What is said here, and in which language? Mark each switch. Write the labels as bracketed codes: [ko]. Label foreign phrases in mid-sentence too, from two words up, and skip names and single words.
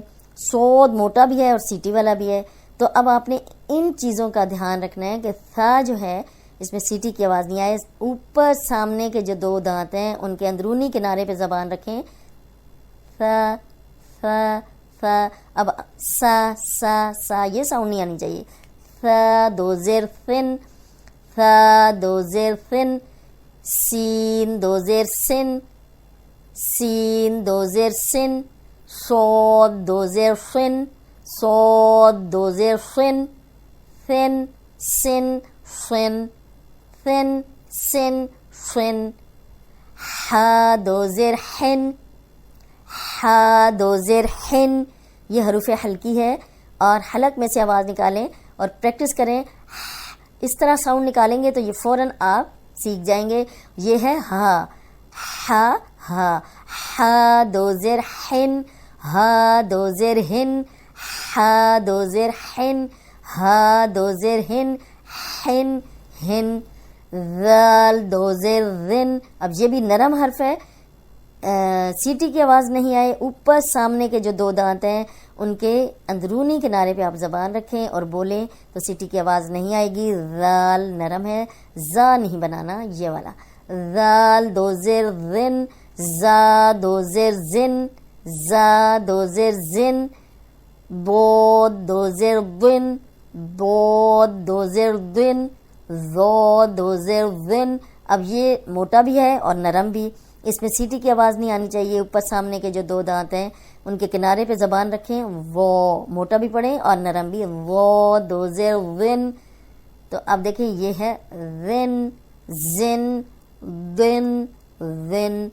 [ur] صاد موٹا بھی ہے اور سیٹی والا بھی ہے، تو اب آپ نے ان چیزوں کا دھیان رکھنا ہے کہ ثا جو ہے اس میں سیٹی کی آواز نہیں آئے۔ اوپر سامنے کے جو 2 دانت ہیں ان کے اندرونی کنارے پہ زبان رکھیں، ثا ثا ثا۔ اب سا سا سا یہ ساؤنڈ نہیں آنی چاہیے۔ ثا دو زیر ثن، ثا دو زیر ثن، سین دو زیر سن، سین دو زیر سن، صاد دو زیر سن، صاد دو زیر سن، ثن سن سن، ثن سن سن، حا دو زیر حن، حا دو زیر حن۔ یہ حروف ہلکی ہے اور حلق میں سے آواز نکالیں اور پریکٹس کریں۔ اس طرح ساؤنڈ نکالیں گے تو یہ فوراً آپ سیکھ جائیں گے۔ یہ ہے ہا، ہا ہا، ہا دو زیر حن، ہا دو زیر ہن، ہا دو زیر حن، ہا دو زیر ہن، ہن ہن، ذال دو زیر ذن۔ اب یہ بھی نرم حرف ہے، سیٹی کی آواز نہیں آئے۔ اوپر سامنے کے جو 2 دانت ہیں ان کے اندرونی کنارے پہ آپ زبان رکھیں اور بولیں تو سیٹی کی آواز نہیں آئے گی۔ ذال نرم ہے، زا نہیں بنانا، یہ والا۔ ذال دو زیر ذن، زا دو زیر زن، زا دو زیر زن، بود دو زیر ذن، بود دو زیر ذن، ذو دو زیر ذن۔ اب یہ موٹا بھی ہے اور نرم بھی، اس میں سیٹی کی آواز نہیں آنی چاہیے۔ اوپر سامنے کے جو 2 دانت ہیں ان کے کنارے پہ زبان رکھیں، وہ موٹا بھی پڑھیں اور نرم بھی، وہ دو زیر ذن۔ تو اب دیکھیں یہ ہے ذن، زن، ذن، ذن۔